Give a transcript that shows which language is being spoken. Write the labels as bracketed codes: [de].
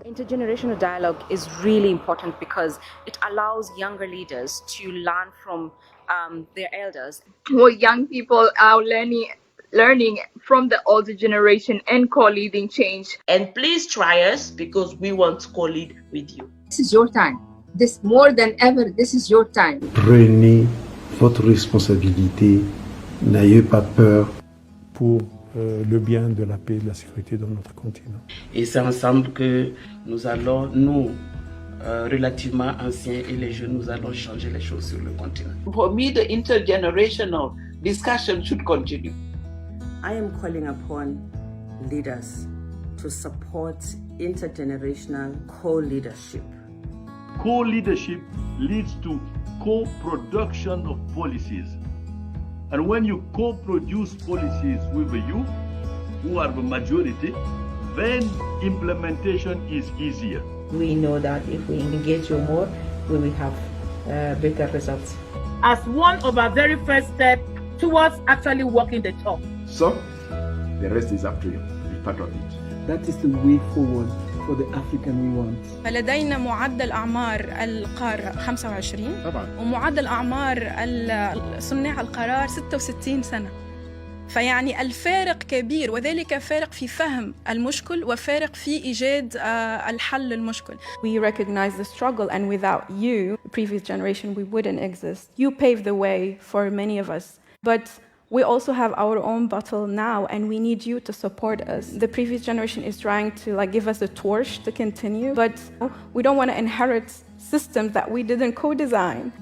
[en] Intergenerational dialogue is really important because it allows younger leaders to learn from their elders. More young people are learning from the older generation and co-leading change. And please try us because we want to co-lead with you. This is your time. This more than ever, this is your time. [fr] Prenez votre responsabilité, n'ayez pas peur. Pour le bien de la paix et de la sécurité dans notre continent. Et c'est ensemble que nous allons, relativement anciens et les jeunes, nous allons changer les choses sur le continent. [en] For me, the intergenerational discussion should continue. I am calling upon leaders to support intergenerational co-leadership. Co-leadership leads to co-production of policies. And when you co-produce policies with the youth, who are the majority, then implementation is easier. We know that if we engage you more, we will have better results. As one of our very first steps towards actually walking the talk. So, the rest is up to you. Be part of it. That is the way forward for the African we want. [ar] فلدينا معدل أعمار القارة 25 طبعا. ومعدل أعمار صناع القرار 66 سنة. فيعني الفارق كبير، وذلك فارق في فهم المشكل وفارق في إيجاد الحل للمشكل. [en] We recognize the struggle, and without you, the previous generation, we wouldn't exist. You paved the way for many of us, but we also have our own battle now, and we need you to support us. The previous generation is trying to give us a torch to continue, but we don't want to inherit systems that we didn't co-design.